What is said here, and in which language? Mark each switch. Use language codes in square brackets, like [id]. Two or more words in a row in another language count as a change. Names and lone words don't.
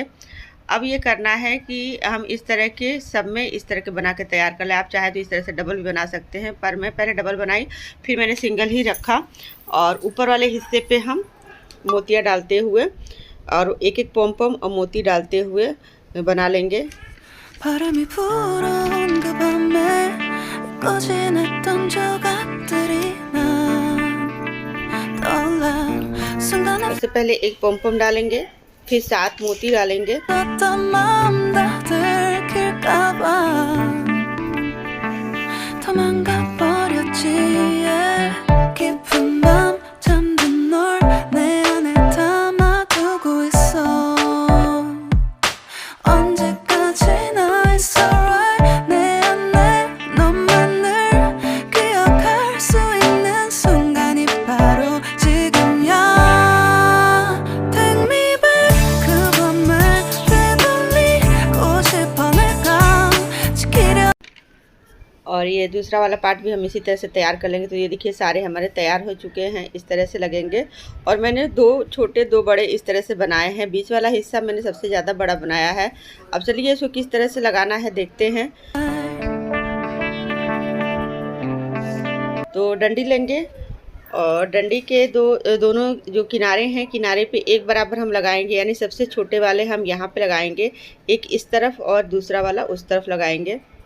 [hi] अब ये करना है कि हम इस तरह के सब में इस तरह के बना के तैयार कर लें। आप चाहे तो इस तरह से डबल भी बना सकते हैं, पर मैं पहले डबल बनाई फिर मैंने सिंगल ही रखा। और ऊपर वाले हिस्से पे हम मोतियाँ डालते हुए और एक एक पॉम पॉम और मोती डालते हुए बना लेंगे। [ko] 바람이 불어온 그 밤에 꺼진했던 조각들이 난 떠올라 순간에 [hi] सबसे पहले एक पॉम पॉम डालेंगे, फिर 7 मोती डालेंगे, [ko] 어떤 마음 다 들킬까봐 도망가 버렸지 yeah. 깊은 밤 잠든 널 내 안에 담아두고 있어 언제까지나 [en] it's alright [ko] 내 안에 너만을 기억할 수 있는 순간이 바로 지금이야 [en] Take me back [ko] 그 밤을 되돌리고 싶어 내가 지키려 [hi] और ये दूसरा वाला पार्ट भी हम इसी तरह से तैयार कर लेंगे। तो ये देखिए सारे हमारे तैयार हो चुके हैं, इस तरह से लगेंगे। और मैंने 2 छोटे 2 बड़े इस तरह से बनाए हैं, बीच वाला हिस्सा मैंने सबसे ज़्यादा बड़ा बनाया है। अब चलिए इसको किस तरह से लगाना है देखते हैं। तो डंडी लेंगे और डंडी के दोनों जो किनारे हैं किनारे पे एक बराबर हम लगाएंगे, यानी सबसे छोटे वाले हम यहाँ पे लगाएंगे, एक इस तरफ और दूसरा वाला उस तरफ लगाएंगे।